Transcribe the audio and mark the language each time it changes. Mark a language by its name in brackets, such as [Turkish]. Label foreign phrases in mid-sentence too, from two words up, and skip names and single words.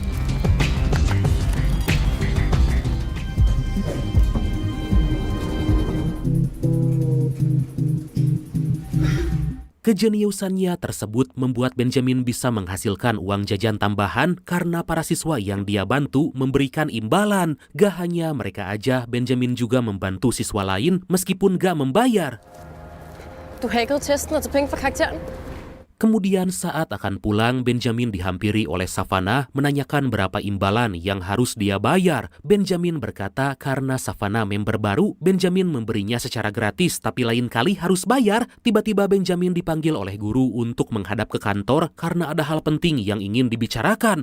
[Indonesian] Kejeniusannya tersebut membuat Benjamin bisa menghasilkan uang jajan tambahan karena para siswa yang dia bantu memberikan imbalan. Gak hanya mereka aja, Benjamin juga membantu siswa lain meskipun gak membayar. [Danish] Du hackede testen og tog penge fra karakteren? [Indonesian] Kemudian saat akan pulang, Benjamin dihampiri oleh Savannah menanyakan berapa imbalan yang harus dia bayar. Benjamin berkata karena Savannah member baru, Benjamin memberinya secara gratis, tapi lain kali harus bayar. Tiba-tiba Benjamin dipanggil oleh guru untuk menghadap ke kantor karena ada hal penting yang ingin dibicarakan.